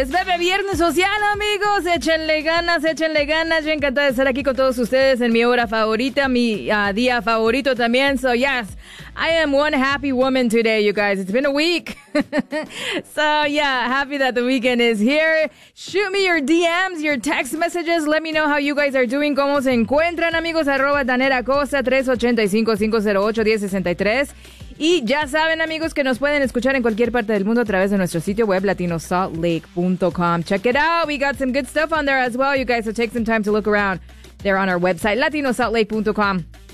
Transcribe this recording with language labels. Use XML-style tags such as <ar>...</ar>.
<es>Es Bebe Viernes Social, amigos. Échenle ganas. Yo encantada de estar aquí con todos ustedes en mi hora favorita, mi día favorito también.</es> <en>So, yes, I am one happy woman today, you guys. It's been a week. So, yeah, happy that the weekend is here. Shoot me your DMs, your text messages. Let me know how you guys are doing.</en> <es>¿Cómo se encuentran, amigos? Arroba Danera Costa, 385-508-1063. Y ya saben, amigos, que nos pueden escuchar en cualquier parte del mundo a través de nuestro sitio web, latinosaltlake.com.</es> <en>Check it out. We got some good stuff on there as well, you guys. So take some time to look around there on our website, latinosaltlake.com.</en>